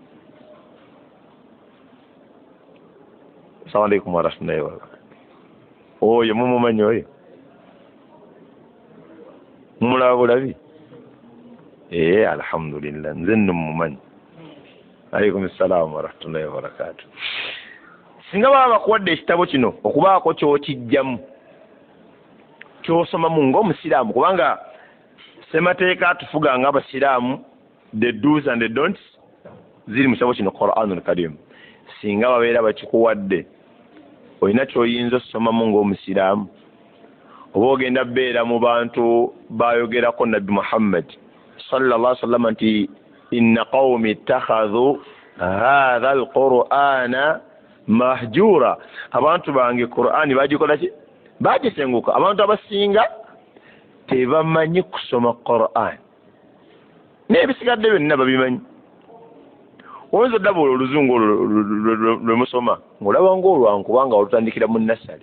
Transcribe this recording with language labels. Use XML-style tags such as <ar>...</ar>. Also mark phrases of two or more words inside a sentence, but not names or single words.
<ar>Assalamu alaikum warahmatullahi wabarakatuh.</ar> <lg>Oyo mumumanyi oyo mumulaba bulabi alhamdulillah nze nno mumumanyi.</lg> <ar>Alaikum assalamu warahmatullahi wabarakatuh.</ar> <lg>Singa baba bakuwadde ekitabo kino okubaako kyokijjamu kyosomamu ng'omusiraamu kubanga ssemateeka atufuga ng'abasiraamu</lg> <en>the do's and the don'ts</en> <lg>ziri mu kitabo kino</lg> <ar>Qur'anul Karim.</ar> <lg>Singa babeera bakikuwadde olina ky'oyinza osomamu ng'omusiraamu oba ogenda beera mu bantu bayogerako Nabbi Muhammad</lg> <ar>sallallahu alaihi wasallam</ar> <lg>nti</lg> <ar>inna qawmi ittakhadhu hadha alqur'ana mahjura,</ar> <lg>abantu bange Qur'ani bagikola ki bagisenguka. Abantu abasinga tebamanyi kusoma Qur'an n'ebisigadde byonna babimanyi. Oyinza oddabula oluzungu lwe musoma ng'olaba ng'olwangu kubanga olutandikira mu nasale.</lg>